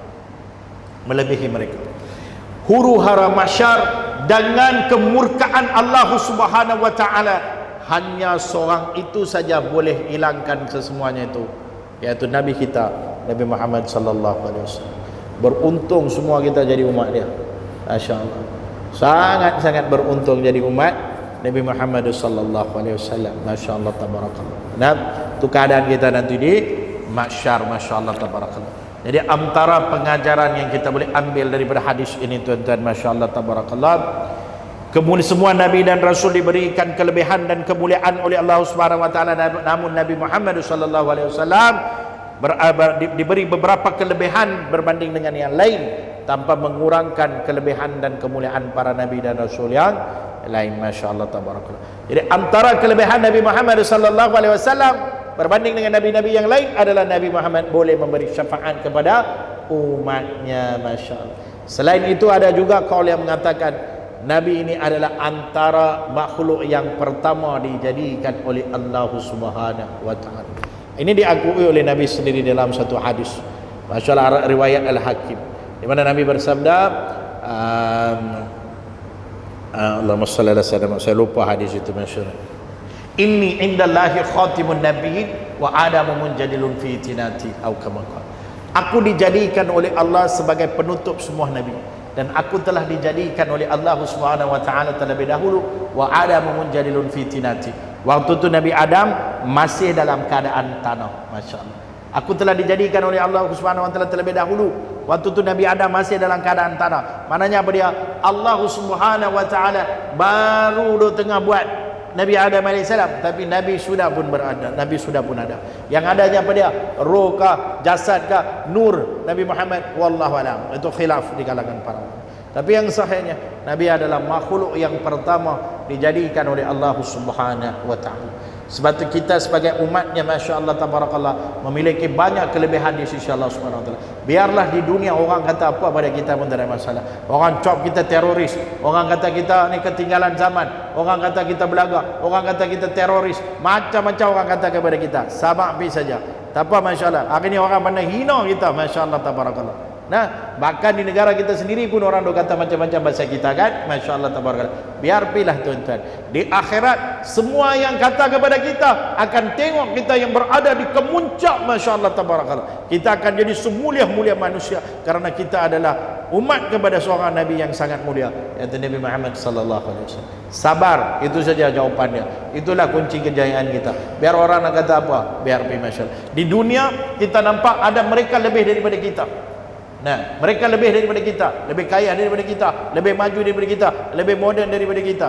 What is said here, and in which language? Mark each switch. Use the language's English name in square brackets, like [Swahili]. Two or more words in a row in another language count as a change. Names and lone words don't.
[Malay] Huru hara mahsyar dengan kemurkaan Allah [Arabic] سبحانه وتعالى, [Malay] hanya seorang itu saja boleh hilangkan kesemuanya itu, yaitu nabi kita Nabi Muhammad [Arabic] صلى الله عليه وسلم. [Malay] Beruntung semua kita jadi umat dia, masya-Allah. Sangat-sangat beruntung jadi umat Nabi Muhammad [Arabic] صلى الله عليه وسلم, ما شاء الله تبارك الله. [Malay] Nah, itu keadaan kita nanti di mahsyar, [Arabic] ما شاء الله تبارك الله. [Malay] Jadi antara pengajaran yang kita boleh ambil daripada hadis ini, tuan-tuan, [Arabic] ما شاء الله تبارك الله, [Malay] kemuliaan semua nabi dan rasul diberikan kelebihan dan kemuliaan oleh Allah [Arabic] سبحانه وتعالى, [Malay] namun Nabi Muhammad [Arabic] صلى الله عليه وسلم [Malay] diberi beberapa kelebihan berbanding dengan yang lain tanpa mengurangkan kelebihan dan kemuliaan para nabi dan rasul yang lain, [Arabic] ما شاء الله تبارك الله. [Malay] Jadi antara kelebihan Nabi Muhammad [Arabic] صلى الله عليه وسلم [Malay] berbanding dengan nabi-nabi yang lain adalah Nabi Muhammad boleh memberi syafaat kepada umatnya, masya-Allah. Selain itu ada juga kaul yang mengatakan nabi ini adalah antara makhluk yang pertama dijadikan oleh Allah [Arabic] سبحانه وتعالى. [Malay] Ini diakui oleh Nabi sendiri dalam satu hadis, masya-Allah, riwayat Al-Hakim, di mana Nabi bersabda, [Arabic] اللهم صل على سيدنا, [Malay] saya lupa hadis itu, masyaallah, [Arabic] إني عند الله خاتم النبيين وآدم منجدل في طينته أو كما قال. [Malay] Aku dijadikan oleh Allah sebagai penutup semua nabi, dan aku telah dijadikan oleh Allah [Arabic] سبحانه وتعالى [Malay] terlebih dahulu, [Arabic] وآدم منجدل في طينته. [Malay] Waktu itu Nabi Adam masih dalam keadaan tanah, masya-Allah. Aku telah dijadikan oleh Allah [Arabic] سبحانه وتعالى [Malay] terlebih dahulu. Waktu itu Nabi Adam masih dalam keadaan tanah. Maknanya apa dia? Allah [Arabic] سبحانه وتعالى [Malay] baru tengah buat Nabi Adam alaihissalam, tapi Nabi sudah pun berada, Nabi sudah pun ada. Yang adanya apa dia? Roh kah, jasad kah, nur Nabi Muhammad, [Arabic] والله أعلم. [Malay] Itu khilaf di kalangan para ulama. Tapi yang sahihnya, Nabi adalah makhluk yang pertama dijadikan oleh Allah [Arabic] سبحانه وتعالى. [Malay] Sebab itu kita sebagai umatnya, [Arabic] ما شاء الله تبارك الله, [Malay] memiliki banyak kelebihan di sisi Allah [Arabic] سبحانه وتعالى. [Malay] Biarlah di dunia orang kata apa pada kita pun tidak ada masalah. Orang cop kita teroris, orang kata kita ni ketinggalan zaman, orang kata kita belaga, orang kata kita teroris, macam-macam orang kata kepada kita. Sabar pergi saja. Tak apa, masya-Allah. Hari ni orang pandai hina kita, [Arabic] ما شاء الله تبارك الله. [Malay] Nah, bahkan di negara kita sendiri pun orang dok kata macam-macam bahasa kita kan, [Arabic] ما شاء الله تبارك الله. [Malay] Biar pilah tuan-tuan, di akhirat semua yang kata kepada kita akan tengok kita yang berada di kemuncak, [Arabic] ما شاء الله تبارك الله. [Malay] Kita akan jadi semulia-mulia manusia karena kita adalah umat kepada seorang nabi yang sangat mulia, yaitu Nabi Muhammad [Arabic] صلى الله عليه وسلم. [Malay] Sabar, itu saja jawapannya. Itulah kunci kejayaan kita. Biar orang nak kata apa, biar pi, masya-Allah. Di dunia kita nampak ada mereka lebih daripada kita. Nah, mereka lebih daripada kita, lebih kaya daripada kita, lebih maju daripada kita, lebih moden daripada kita.